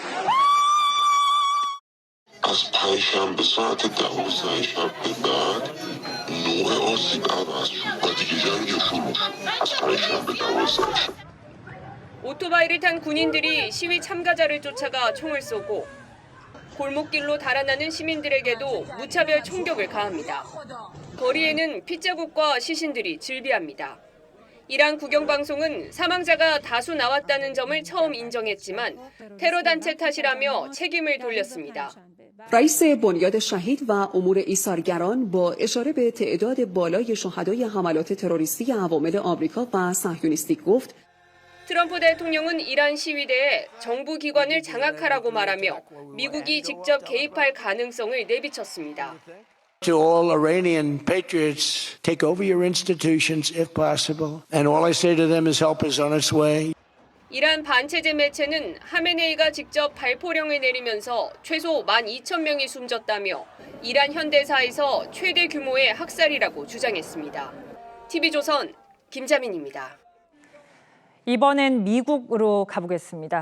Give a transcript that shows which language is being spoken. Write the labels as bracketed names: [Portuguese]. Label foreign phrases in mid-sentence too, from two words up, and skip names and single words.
[Korean] 오토바이를 탄 군인들이 시위 참가자를 쫓아가 총을 쏘고 골목길로 달아나는 시민들에게도 무차별 총격을 가합니다. 거리에는 핏자국과 시신들이 즐비합니다. 이란 국영방송은 사망자가 다수 나왔다는 점을 처음 인정했지만 테러 단체 탓이라며 책임을 돌렸습니다. [Persian] رئیس بنیاد شهید و امور ایثارگران با اشاره به تعداد بالای شهدای حملات تروریستی عوامل آمریکا و صهیونیستی گفت [Korean] 트럼프 대통령은 이란 시위대에 정부 기관을 장악하라고 말하며 미국이 직접 개입할 가능성을 내비쳤습니다. [English] To all Iranian patriots, take over your institutions if possible. And all I say to them is help is on its way. [Korean] 이란 반체제 매체는 하메네이가 직접 발포령을 내리면서 최소 12,000명이 숨졌다며 이란 현대사에서 최대 규모의 학살이라고 주장했습니다. TV조선 김자민입니다. 이번엔 미국으로 가보겠습니다.